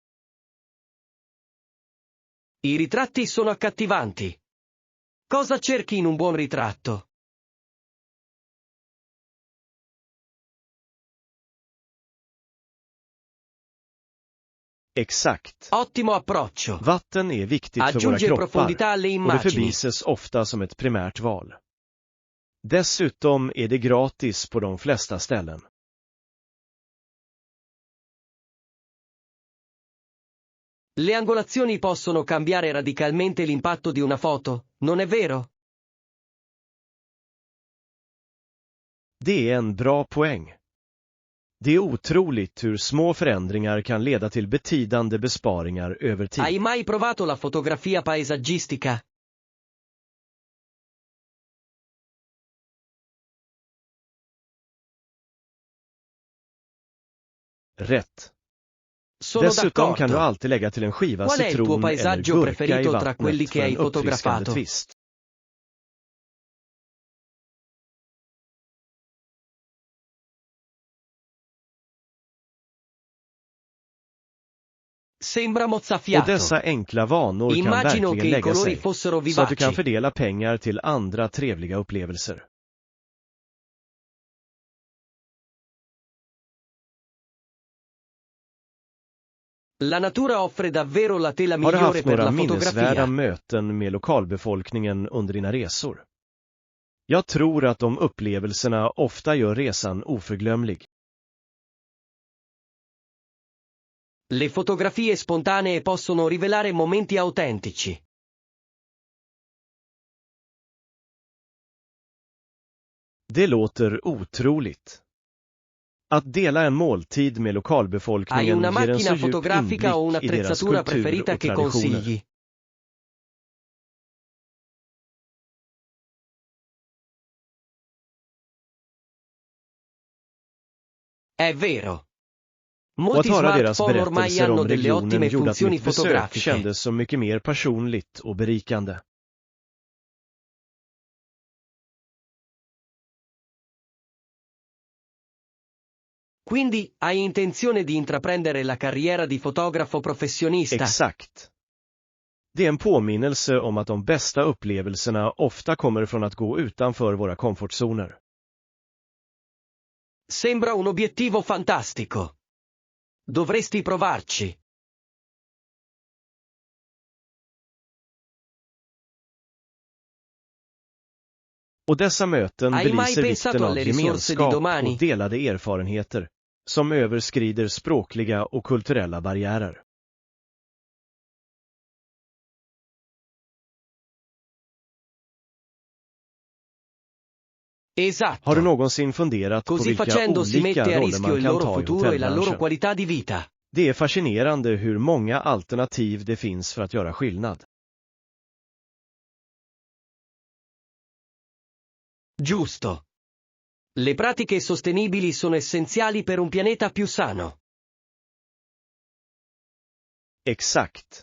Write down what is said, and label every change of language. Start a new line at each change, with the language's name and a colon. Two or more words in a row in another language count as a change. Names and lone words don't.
Italian: I ritratti sono accattivanti. Cosa cerchi in un buon ritratto?
Swedish: Exakt.
Italian: Ottimo approccio.
Swedish: Vatten är viktigt för våra
Italian: Aggiunge
Swedish: kroppar
Italian: profondità alle
Swedish: och det
Italian: immagini.
Swedish: förbises ofta som ett primärt val. Dessutom är det gratis på de flesta ställen.
Italian: Le angolazioni possono cambiare radicalmente l'impatto di una foto, non è vero?
Swedish: Det är en bra poäng. Det är otroligt hur små förändringar kan leda till betydande besparingar över tid.
Italian: Hai mai provato la fotografia paesaggistica?
Swedish: Rätt.
Italian: Sono
Swedish: Dessutom kan du
Italian: d'accordo.
Swedish: alltid lägga till en skiva
Italian: Qual è il tuo
Swedish: citron eller
Italian: paesaggio
Swedish: gurka i
Italian: preferito tra quelli
Swedish: vattnet
Italian: che
Swedish: för
Italian: hai
Swedish: en uppfriskande
Italian: fotografato?
Swedish: twist.
Italian: Sembra
Swedish: Och
Italian: mozzafiato.
Swedish: dessa enkla vanor kan
Italian: Immagino che
Swedish: verkligen
Italian: i
Swedish: lägga
Italian: colori
Swedish: sig,
Italian: fossero
Swedish: så att du kan
Italian: vivaci.
Swedish: fördela pengar till andra trevliga upplevelser.
Italian: La natura offre davvero la tela
Swedish: Har du
Italian: migliore
Swedish: haft
Italian: per
Swedish: några
Italian: la
Swedish: minnesvärda
Italian: fotografia.
Swedish: möten med lokalbefolkningen under dina resor? Jag tror att de upplevelserna ofta gör resan oförglömlig.
Italian: Le fotografie spontanee possono rivelare momenti autentici.
Swedish: Det låter otroligt. Att dela en måltid med
Italian: Hai
Swedish: lokalbefolkningen
Italian: una
Swedish: ger en så
Italian: macchina
Swedish: djup
Italian: fotografica o
Swedish: inblick i deras
Italian: un'attrezzatura
Swedish: kultur
Italian: preferita
Swedish: och
Italian: che
Swedish: traditioner.
Italian: consigli? È vero.
Swedish: Och
Italian: Molti
Swedish: att höra deras
Italian: smartphone ormai
Swedish: berättelser
Italian: hanno
Swedish: om
Italian: delle
Swedish: regionen
Italian: ottime
Swedish: gjorde att
Italian: funzioni
Swedish: mitt besök
Italian: fotografiche.
Swedish: kändes så mycket mer personligt och berikande.
Italian: Quindi, hai intenzione di intraprendere la carriera di fotografo professionista?
Swedish: Exakt. Det är en påminnelse om att de bästa upplevelserna ofta kommer från att gå utanför våra komfortzoner.
Italian: Sembra un obiettivo fantastico. Dovresti provarci.
Swedish: Och dessa möten
Italian: Hai mai
Swedish: belyser
Italian: pensato
Swedish: vikten av
Italian: alle risorse di
Swedish: gemenskap
Italian: domani?
Swedish: och delade erfarenheter, som överskrider språkliga och kulturella barriärer.
Italian: Esatto.
Swedish: Har du någonsin funderat på
Italian: Così
Swedish: vilka
Italian: facendo si
Swedish: olika
Italian: mette a
Swedish: roller
Italian: rischio
Swedish: man
Italian: il
Swedish: kan
Italian: loro
Swedish: ta i
Italian: futuro e la loro
Swedish: hotellbranschen?
Italian: qualità di vita.
Swedish: Det är fascinerande hur många alternativ det finns för att göra skillnad.
Italian: Giusto. Le pratiche sostenibili sono essenziali per un pianeta più sano.
Swedish: Exakt.